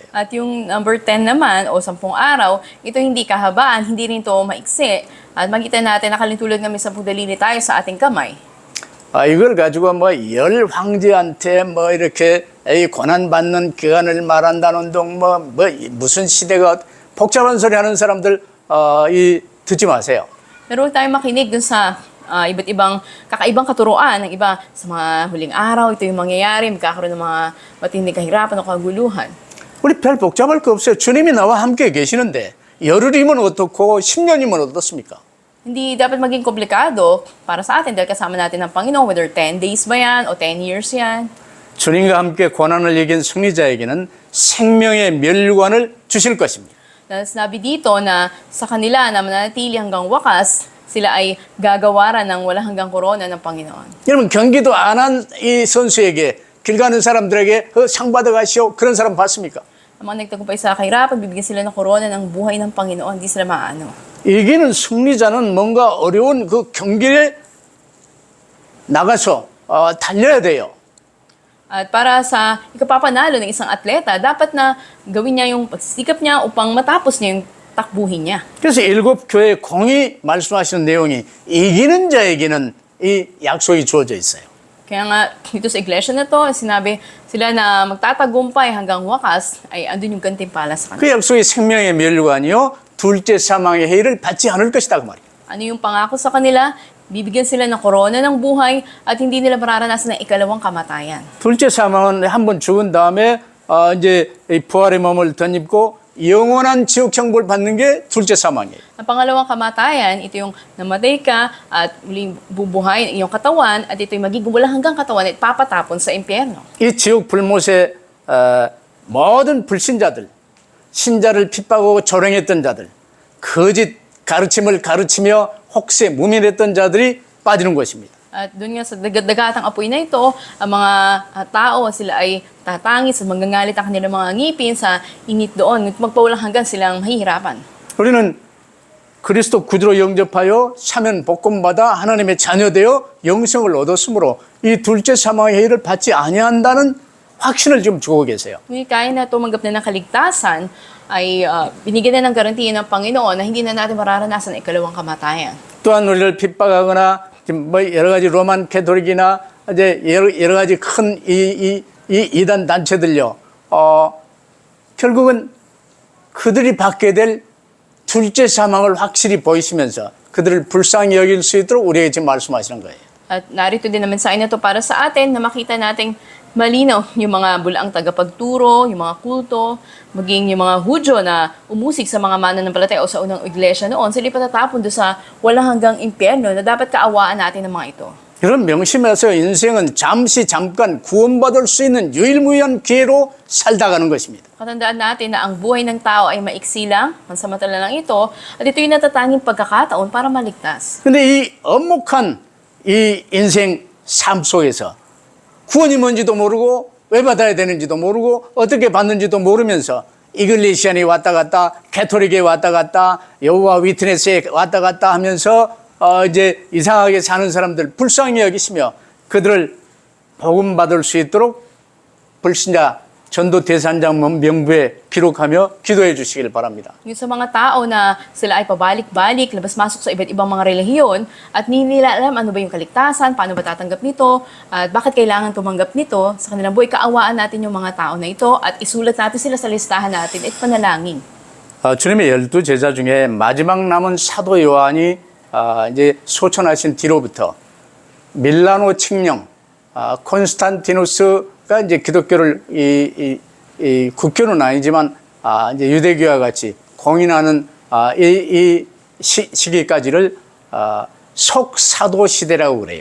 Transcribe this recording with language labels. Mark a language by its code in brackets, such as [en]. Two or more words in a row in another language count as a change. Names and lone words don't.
[tl] At yung number 10 naman o 10 araw, ito hindi kahabaan, hindi rin ito maiksi. At makita natin nakalintulad nga may 10 daliri tayo sa ating kamay. [ko] 이걸 가지고 열 황제한테 이렇게 고난받는 기간을 말한다는 둥 무슨 시대가 복잡한 소리 하는 사람들 듣지 마세요. [tl] Pero huwag tayong makinig dun sa iba't ibang kakaibang katuruan ng iba sa mga huling araw. Ito yung mangyayari, magkakaroon ng mga matinding kahirapan o kaguluhan. [ko] 우리 별 복잡할 거 없어요. 주님이 나와 함께 계시는데 열흘이면 어떻고 10년이면 어떻습니까? [tl] Hindi dapat maging komplikado para sa atin dahil kasama natin ng Panginoon, [en] whether 10 days [tl] ba yan o 10 years yan. [ko] 주님과 함께 고난을 이긴 승리자에게는 생명의 멸관을 주실 것입니다. [tl] Na sinabi dito na sa kanila na mananatili hanggang wakas, sila ay gagawaran ng walang hanggang korona ng Panginoon. [ko] 여러분 경기도 안 한 이 선수에게 길 가는 사람들에게 상 받아가시오 그런 사람 봤습니까? [tl] Ang mga nagtagumpay sa kahirapan, bibigyan sila ng korona ng buhay ng Panginoon, hindi sila maano. [ko] 이기는 승리자는 뭔가 어려운 그 경기에 나가서 달려야 돼요. [tl] At para sa ikapapanalo ng isang atleta, dapat na gawin niya yung pagsisikap niya upang matapos niya yung takbuhin niya. [ko] 그래서 7교회 공이 말씀하시는 내용이 이기는 자에게는 이 약속이 주어져 있어요. [tl] Kaya nga, dito sa iglesia na to, sinabi sila na magtatagumpay hanggang wakas, ay andun yung gantimpala sa kanila. [ko] 그 약속이 생명의 멸류관이요 둘째 사망의 해를 받지 않을 것이다 그 말이에요. [tl] Ano yung pangako sa kanila? Bibigyan sila ng korona ng buhay at hindi nila mararanasan ng ikalawang kamatayan. [ko] 둘째 사망은 한 번 죽은 다음에 이제 이 부활의 몸을 덧입고 영원한 지옥 형벌 받는 게 둘째 사망이에요. [tl] Ang pangalawang kamatayan, ito yung namatay ka at muling bubuhay ang iyong katawan at ito yung magiging walang hanggang katawan at papatapon sa impyerno. [ko] 이 지옥 불못의 모든 불신자들, 신자를 핍박하고 조롱했던 자들, 거짓 가르침을 가르치며 혹세 무민했던 자들이 빠지는 것입니다. [tl] At doon nga sa dagatang apoy na ito, ang mga tao, sila ay tatangis at mangangalit ang kanilang mga ngipin sa init doon. Magpawalang hanggan silang mahihirapan. [ko] 우리는 그리스도 구주로 영접하여 사면 복권받아 하나님의 자녀되어 영생을 얻었으므로 이 둘째 사망의 해를 받지 아니한다는 확신을 지금 주고 계세요. [tl] Ngunit kaya na tumanggap na ng kaligtasan, ay binigyan na ng garantiya ng Panginoon na hindi na natin mararanasan ang ikalawang kamatayan. [ko] 또한 우리를 핍박하거나 뭐 여러 가지 로만 캐토릭이나 이제 여러 가지 큰 이 이단 단체들요. 결국은 그들이 받게 될 둘째 사망을 확실히 보이시면서 그들을 불쌍히 여길 수 있도록 우리에게 지금 말씀하시는 거예요. [tl] At narito din naman sa inyo to para sa atin na makita nating malinaw yung mga bulaang tagapagturo, yung mga kulto, maging yung mga Hudyo na umusig sa mga mananampalataya o sa unang iglesia noon, sila patatapon doon sa walang hanggang impyerno na dapat kaawaan natin ng mga ito. [ko] 여러분 명심하세요. 인생은 잠시 잠깐 구원받을 수 있는 유일무이한 기회로 살다 가는 것입니다. [tl] Katandaan natin na ang buhay ng tao ay maiksi lang, pansamantala lang ito, at ito yung natatanging pagkakataon para maligtas. [ko] 근데 이 엄목한 이 인생 삶 속에서 구원이 뭔지도 모르고 왜 받아야 되는지도 모르고 어떻게 받는지도 모르면서 이글리시안이 왔다 갔다 캐토릭에 왔다 갔다 여호와 위트네스에 왔다 갔다 하면서 이제 이상하게 사는 사람들 불쌍히 여기시며 그들을 복음 받을 수 있도록 불신자 전도 대산장 명부에 기록하며 기도해 주시길 바랍니다. [tl] Yung sa mga tao na sila ay pabalik-balik, labas-masok sa iba't ibang mga relihiyon at hindi nila alam ano ba yung kaligtasan, paano ba tatanggap nito, at bakit kailangan tumanggap nito sa kanilang buhay, kaawaan natin yung mga tao na ito at isulat natin sila sa listahan natin at panalangin. [ko] 주님의 12 제자 중에 마지막 남은 사도 요한이 이제 소천하신 뒤로부터 밀라노 칙령, 콘스탄티누스가 이제 기독교를 이 국교는 아니지만 이제 유대교와 같이 공인하는 이 시기까지를 속사도 시대라고 그래요.